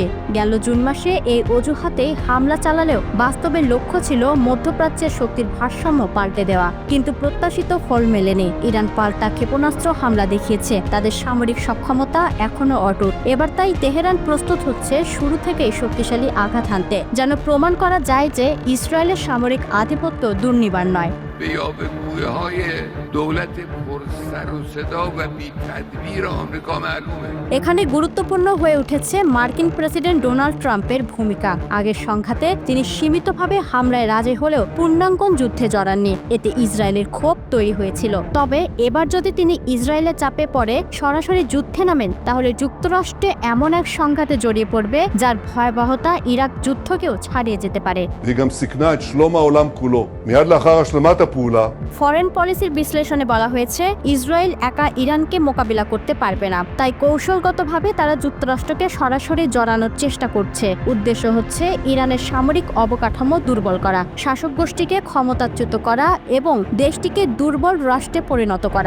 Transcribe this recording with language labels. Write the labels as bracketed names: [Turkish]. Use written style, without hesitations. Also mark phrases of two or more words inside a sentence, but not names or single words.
[Bangla] গেল জুন মাসে এই অজুহাতে হামলা চালালেও বাস্তবে লক্ষ্য ছিল মধ্যপ্রাচ্যের শক্তির ভারসাম্য পাল্টে দেওয়া, কিন্তু প্রত্যাশিত ফল মেলেনি। ইরান পাল্টা ক্ষেপণাস্ত্র হামলা দেখিয়েছে, তাদের সামরিক সক্ষমতা এখনও অটুট। এবার তাই তেহরান প্রস্তুত হচ্ছে শুরু থেকেই শক্তিশালী আঘাত হানতে, যেন প্রমাণ করা যায় যে ইসরায়েলের সামরিক আধিপত্য দুর্নিবার নয়। [Persian] به یاوه‌گویی‌های دولت پرسر و صدا و بی‌تدبیر آمریکا معلومه. [Bangla] এখানে গুরুত্বপূর্ণ হয়ে উঠেছে মার্কিন প্রেসিডেন্ট ডোনাল্ড ট্রাম্পের ভূমিকা। আগের সংঘাতে তিনি সীমিতভাবে হামলায় রাজি হলেও পূর্ণাঙ্গন যুদ্ধে জড়াননি, এতে ইসরায়েলের ক্ষোভ তৈরি হয়েছিল। তবে এবার যদি তিনি ইসরায়েলের চাপে পড়ে সরাসরি যুদ্ধে নামেন, তাহলে যুক্তরাষ্ট্রে এমন এক সংঘাতে জড়িয়ে পড়বে যার ভয়াবহতা ইরাক যুদ্ধকেও ছাড়িয়ে যেতে পারে। [Hebrew] והיא גם סיכנה את שלום העולם כולו. מיד לאחר השלמת הפעולה, [Bangla] ফরেন পলিসির বিশ্লেষণে বলা হয়েছে, ইসরায়েল একা ইরানকে মোকাবিলা করতে পারবে না, তাই কৌশলগতভাবে তারা যুক্তরাষ্ট্রকে সরাসরি জড়ানোর চেষ্টা করছে। উদ্দেশ্য হচ্ছে ইরানের সামরিক অবকাঠামো দুর্বল করা, শাসক গোষ্ঠীকে ক্ষমতাচ্যুত করা এবং দেশটিকে দুর্বল রাষ্ট্রে পরিণত করা।